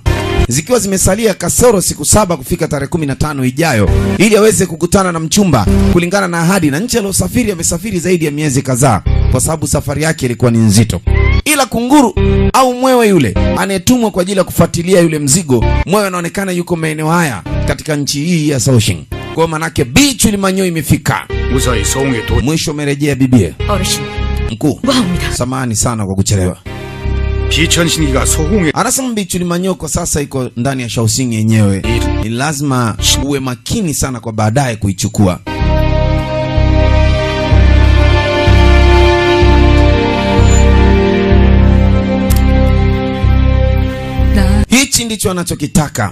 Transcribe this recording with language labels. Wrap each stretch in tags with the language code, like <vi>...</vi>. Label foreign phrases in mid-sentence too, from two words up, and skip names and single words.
<sw>Zikiwa zimesalia kasoro siku 7 kufika tarehe 15 ijayo ili aweze kukutana na mchumba kulingana na ahadi, na nchi aliyosafiri amesafiri zaidi ya miezi kadhaa kwa sababu safari yake ilikuwa ni nzito. Ila kunguru au mwewe yule anayetumwa kwa ajili ya kufuatilia yule mzigo, mwewe anaonekana yuko maeneo haya katika nchi hii ya Shaoxing. Kwa manake bichu limanyo imefika.</sw> <ko>무사히 서웅에 도</ko> <sw>Mwisho umerejea bibie.</sw> <ko>어르신,</ko> <sw>Mkuu, samahani sana kwa kuchelewa.</sw> <ko>비천신기가 소공에</ko> <sw>Anasema Bichuli Manyoko sasa iko ndani ya Shaoxing yenyewe. Ni lazima uwe makini sana kwa baadaye kuichukua. Hichi ndicho anachokitaka.</sw>